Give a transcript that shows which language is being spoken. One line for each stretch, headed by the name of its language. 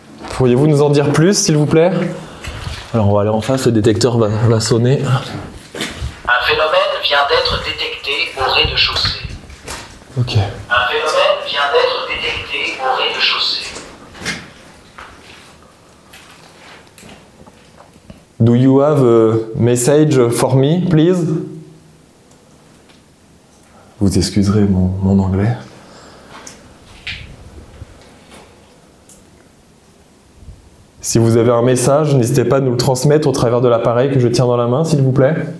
French: Pourriez-vous nous en dire plus, s'il vous plaît? Alors on va aller en face, le détecteur va sonner. Un phénomène vient d'être détecté au rez-de-chaussée. Ok. Un phénomène vient d'être détecté au rez-de-chaussée.
English: Do you have a message for me, please?
French: Vous excuserez mon anglais. Si vous avez un message, n'hésitez pas à nous le transmettre au travers de l'appareil que je tiens dans la main, s'il vous plaît.